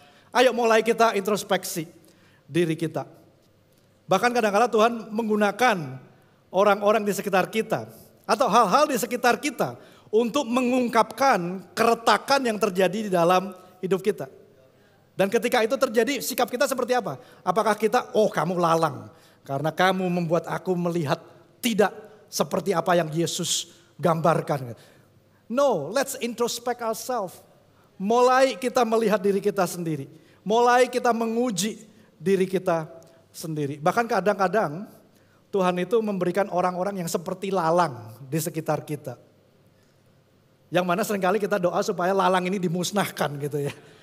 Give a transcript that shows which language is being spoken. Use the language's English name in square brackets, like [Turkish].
[Indonesian] Ayo mulai kita introspeksi diri kita. Bahkan kadang-kadang Tuhan menggunakan orang-orang di sekitar kita atau hal-hal di sekitar kita untuk mengungkapkan keretakan yang terjadi di dalam hidup kita. Dan ketika itu terjadi, sikap kita seperti apa? Apakah kita, oh kamu lalang karena kamu membuat aku melihat tidak seperti apa yang Yesus gambarkan. [English] No, let's introspect ourselves. [Indonesian] Mulai kita melihat diri kita sendiri. Mulai kita menguji diri kita sendiri. Bahkan kadang-kadang Tuhan itu memberikan orang-orang yang seperti lalang di sekitar kita. Yang mana seringkali kita doa supaya lalang ini dimusnahkan gitu ya.